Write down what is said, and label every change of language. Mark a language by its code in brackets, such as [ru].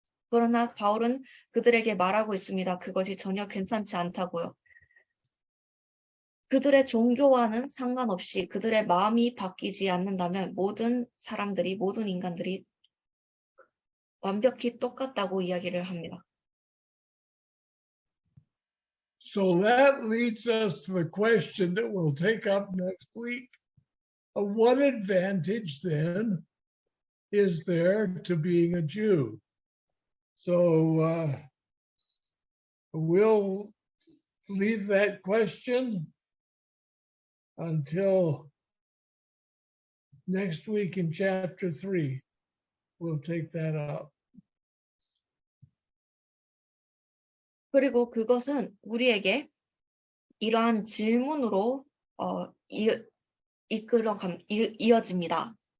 [ko] 그러나 바울은 그들에게 말하고 있습니다. 그것이 전혀 괜찮지 않다고요. 그들의 종교와는 상관없이 그들의 마음이 바뀌지 않는다면 모든 인간들이 완벽히 똑같다고 이야기를 합니다. [en] So that leads us to the question that we'll take up next week. What advantage then is there to being a Jew? So we'll leave that question until next week in chapter 3. We'll take that up. [ko] 그리고 그것은 우리에게 이러한 질문으로 이어집니다.